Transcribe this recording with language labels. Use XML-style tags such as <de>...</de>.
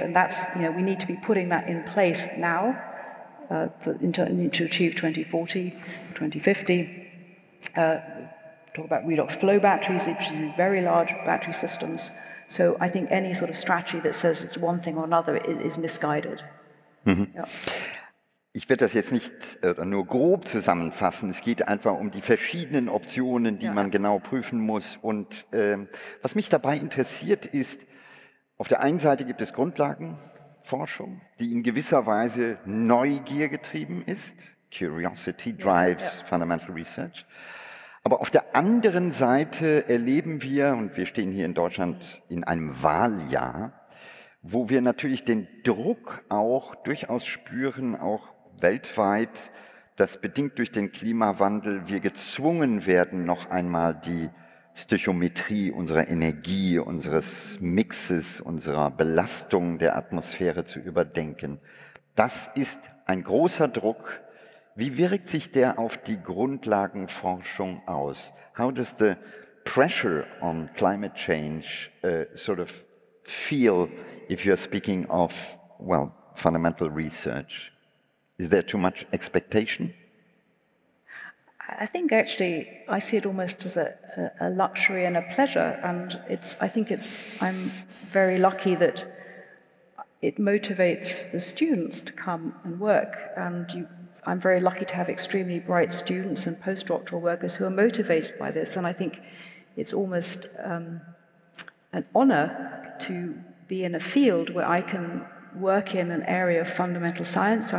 <en>And that's, you know, we need to be putting that in place now to achieve 2040, 2050. Talk about redox flow batteries, which is very large battery systems. So I think any sort of strategy that says it's one thing or another is misguided.</en> <de>Ja. Ich werde das jetzt nicht nur grob zusammenfassen. Es geht einfach um die verschiedenen Optionen, die man genau prüfen muss. Und was mich dabei interessiert ist, auf der einen Seite gibt es Grundlagenforschung, die in gewisser Weise Neugier getrieben ist.</de> <en>Curiosity drives fundamental research.</en> <de>Aber auf der anderen Seite erleben wir, und wir stehen hier in Deutschland in einem Wahljahr, wo wir natürlich den Druck auch durchaus spüren, auch weltweit, dass bedingt durch den Klimawandel wir gezwungen werden, noch einmal die Stöchiometrie unserer Energie, unseres Mixes, unserer Belastung der Atmosphäre zu überdenken. Das ist ein großer Druck. Wie wirkt sich der auf die Grundlagenforschung aus?</de> <en>How does the pressure on climate change sort of feel if you're speaking of, well, fundamental research? Is there too much expectation? I think actually I see it almost as a luxury and a pleasure, and I'm very lucky that it motivates the students to come and work, and I'm very lucky to have extremely bright students and postdoctoral workers who are motivated by this, and I think it's almost an honor to be in a field where I can work in an area of fundamental science.</en>